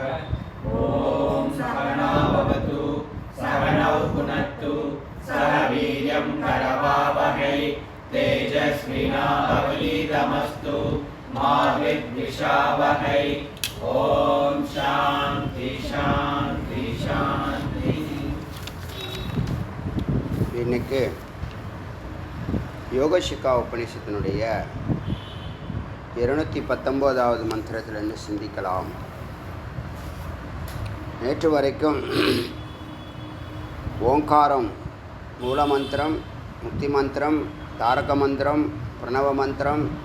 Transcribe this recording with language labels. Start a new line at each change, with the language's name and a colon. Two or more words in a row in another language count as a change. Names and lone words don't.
Sanskrit: ओम सहना भवतु सहनौ भुनक्तु सह वीर्यं करवावहै तेजस्विनावधीतमस्तु मा विद्विषावहै। ओम शांति शांति शांति।
Tamil: இன்னைக்கு யோகசிகா உபநிஷத்தினுடைய 219வது மந்திரத்திலிருந்து சிந்திக்கலாம். நேற்று வரைக்கும் ஓங்காரம் மூல மந்திரம், முக்தி மந்திரம், தாரக மந்திரம், பிரணவ மந்திரம்,